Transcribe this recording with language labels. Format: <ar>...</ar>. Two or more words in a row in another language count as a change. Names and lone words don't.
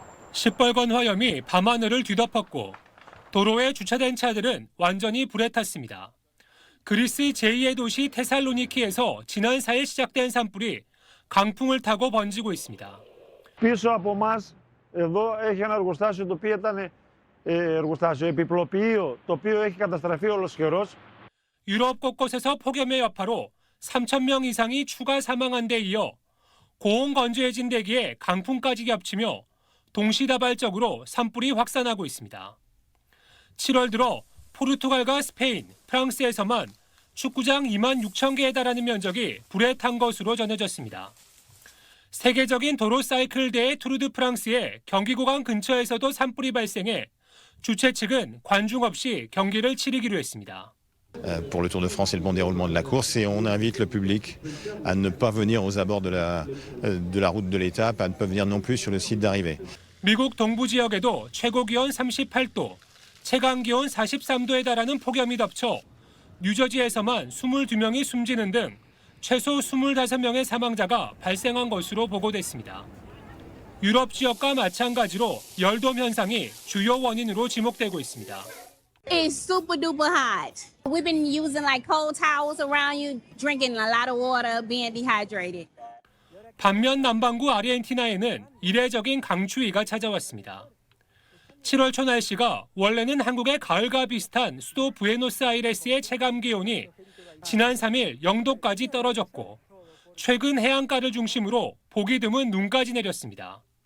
<ko>시뻘건 화염이 밤하늘을 뒤덮었고 도로에 주차된 차들은 완전히 불에 탔습니다. 그리스 제2의 도시 테살로니키에서 지난 4일 시작된 산불이 강풍을 타고 번지고 있습니다.</ko> <el>Πίσω από μας εδώ έχει ένα εργοστάσιο το οποίο ήταν εργοστάσιο επιπλοποιείο, το οποίο έχει καταστραφεί ολοσχερός.</el> <ko>유럽 곳곳에서 폭염의 여파로 3,000명 이상이 추가 사망한 데 이어 고온건조해진 대기에 강풍까지 겹치며 동시다발적으로 산불이 확산하고 있습니다. 7월 들어 포르투갈과 스페인, 프랑스에서만 축구장 2만 6천 개에 달하는 면적이 불에 탄 것으로 전해졌습니다. 세계적인 도로 사이클 대회 투르 드 프랑스의 경기 구간 근처에서도 산불이 발생해 주최 측은 관중 없이 경기를 치르기로 했습니다.</ko> <fr>Pour le Tour de France et le bon déroulement de la course, et on invite le public à ne pas venir aux abords de la route de l'étape, à ne pas venir non plus sur le site d'arrivée.</fr> <ko>미국 동부 지역에도 최고 기온 38도, 최강 기온 43도에 달하는 폭염이 덮쳐 뉴저지에서만 22명이 숨지는 등 최소 25명의 사망자가 발생한 것으로 보고됐습니다. 유럽 지역과 마찬가지로 열돔 현상이 주요 원인으로 지목되고 있습니다.</ko> <en>It's super duper hot. We've been using like cold towels around you, drinking a lot of water, being dehydrated.</en> <ko>반면 남반구 아르헨티나에는 이례적인 강추위가 찾아왔습니다. 7월 초 날씨가 원래는 한국의 가을과 비슷한 수도 부에노스아이레스의 체감 기온이 지난 3일 0도까지 떨어졌고 최근 해안가를 중심으로 보기 드문 눈까지 내렸습니다.</ko>